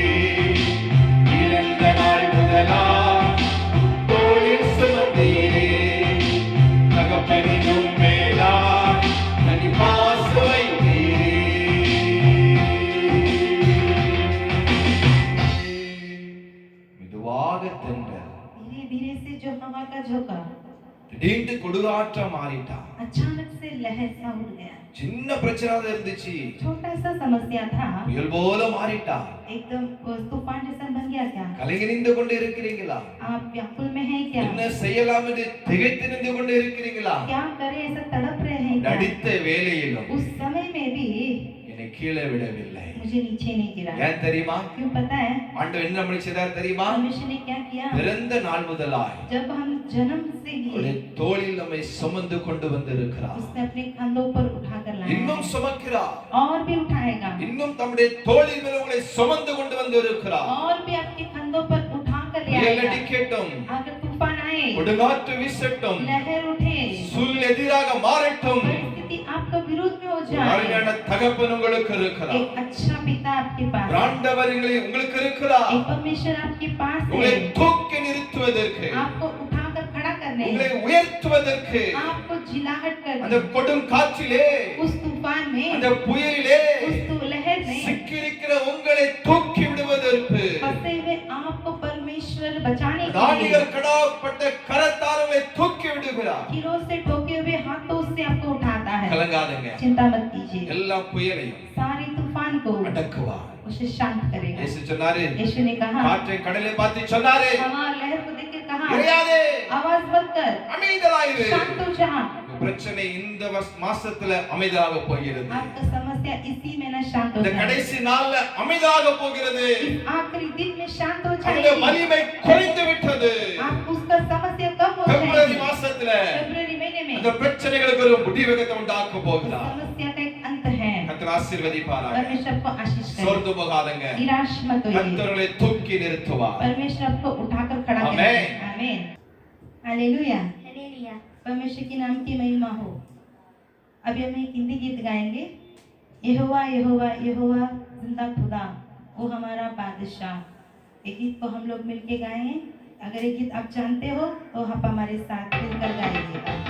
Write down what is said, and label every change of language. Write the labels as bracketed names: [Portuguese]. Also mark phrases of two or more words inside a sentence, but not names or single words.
[Tamil] இறந்த நாள் முதலா உம் தோளில் சுமந்தீரே. தகப்பனிலும் மேலா கனிபாசுமை தீரே. மெதுவாக தென்றல் [Hindi] धीरे धीरे से जो हवा का झोंका [Tamil] திடீர்னு கொடுகாற்றம் மாறிட்டா. [Hindi] अचानक से लहर सा उड़ गया. [Tamil] சின்ன பிரச்சனை தான் இருந்துச்சு, [Hindi] छोटा सा समस्या था, [Tamil] புயல் போல மாறிட்டா. [Hindi] एकदम तूफान जैसा बन गया. क्या [Tamil] கலங்கி நின்று கொண்டு இருக்கிறீங்களா? [Hindi] आप व्याकुल में हैं क्या? [Tamil] என்ன செய்யலாம் என்று திகைத்து நின்று கொண்டு இருக்கிறீங்களா? [Hindi] क्या करें ऐसा तड़प रहे हैं क्या? [Tamil] நடித்த வேலையிலும் [Hindi] उस समय में भी [Tamil] என்னை கீழே விடவில்லை. [Hindi] मुझे नीचे नहीं गिरा. [Tamil] ஏன் தெரியுமா? [Hindi] क्यों पता है? [Tamil] ஆண்டவர் என்ன நம்மளை செய்தார் தெரியுமா? [Hindi] परमेश्वर ने क्या किया? [Tamil] பிறந்த நாள் முதலாய் [Hindi] जब हम जन्म से [Tamil] அவருடைய [Hindi] लिए [Tamil] தோளில் நம்மை சுமந்து கொண்டு வந்திருக்கிறார். [Hindi] उसने अपने कंधों पर उठाकर लाया [Tamil] இன்னும் [Hindi] है. [Tamil] சுமக்கிறார். [Hindi] और भी उठाएगा. [Tamil] இன்னும் தம்முடைய தோளில் மேல் உங்களை சுமந்து கொண்டு வந்திருக்கிறார். [Hindi] और भी आपके कंधों पर उठाकर ले [Tamil] புயல் [Hindi] आएगा. [Tamil] அடிக்கட்டும், [Hindi] अगर तूफान आए, [Tamil] கொடுங்காற்று வீசட்டும், [Hindi] लहर उठे, [Tamil] சூழ்நிலை எதிராக மாறட்டும், [Hindi] परिस्थिति आपका विरोध में हो जाए, [Tamil] அருமையான தகப்பன் உங்களுக்கு இருக்கிறார். [Hindi] एक अच्छा पिता आपके पास है. [Tamil] ஆண்டவர் உங்களுக்கு இருக்கிறார். [Hindi] एक परमेश्वर आपके पास [Tamil] உங்களை [Hindi] है. [Tamil] தூக்கி நிறுத்துவதற்கு, [Hindi] आपको उठाकर खड़ा करने, [Tamil] உங்களை உயர்த்துவதற்கு, [Hindi] आपको जिलाहट [Tamil] அந்த [Hindi] करने, [Tamil] கொடும் காற்றிலே, [Hindi] उस तूफान [Tamil] அந்த [Hindi] में, [Tamil] புயலிலே [Hindi] उस लहर में [Tamil] சிக்கியிருக்கிற உங்களை தூக்கி விடுவதற்கு, [Hindi] फंसे हुए आपको परमेश्वर बचाने के लिए [Tamil] தானியர் கடாப்பட்ட கரத்தால் உங்களை தூக்கி விடுகிறார். [Hindi] कीलों से ठोके हुए हाथों से आपको उठाता है. [Tamil] கலங்காதீங்க, [Hindi] चिंता मत कीजिए, [Tamil] எல்லா புயலையும் [Hindi] सारी तूफान को [Tamil] அடக்குவார். [Hindi] उसे शांत करेगा. [Tamil] இயேசு சொன்னாரு, [Hindi] यीशु ने कहा, [Tamil] காற்றை கடலை பார்த்து சொன்னாரு, [Hindi] हवा लहर को देखकर कहा, [Tamil] இறையாதே, [Hindi] आवाज मत कर, [Tamil] அமைதலாயிரு. [Hindi] शांत हो जा. [Tamil] பிரச்சனை இந்த மாசத்துல அமைதலாக போகிறது. [Hindi] आपका समस्या इसी में ना शांत हो [Tamil] இந்த [Hindi] जाए. [Tamil] கடைசி நாள்ல அமைதலாக போகிறது. [Hindi] इस आखिरी दिन में शांत हो [Tamil] அந்த [Hindi] जाएगी. [Tamil] வலிமை குறைந்து விட்டது. [Hindi] आप उसका समस्या कम हो [Tamil] பிப்ரவரி [Hindi] जाएगी. [Tamil] மாசத்துல [Hindi] फरवरी महीने में [Tamil] அந்த பிரச்சனைகளுக்கு ஒரு முடிவகத்தை உண்டாக்க போகிறார். [Hindi] समस्या का एक अंत है. [Tamil] கர்த்தர் ஆசீர்வதிப்பாராக. [Hindi] परमेश्वर आपको आशीष करे. [Tamil] சோர்ந்து போகாதங்க. [Hindi] निराश मत होइए. [Tamil] கர்த்தர்களை தூக்கி நிறுத்துவார். [Hindi] परमेश्वर आपको उठाकर खड़ा आमीन. करेगा. आमीन. हालेलुया. हालेलुया। परमेश्वर के नाम की महिमा हो. अभी हम एक हिंदी गीत गाएंगे. यहोवा यहोवा यहोवा जिंदा खुदा, वो हमारा बादशाह. ये गीत को हम लोग मिलके गाएं. अगर ये गीत आप जानते हो तो आप हमारे साथ मिलकर गाइएगा.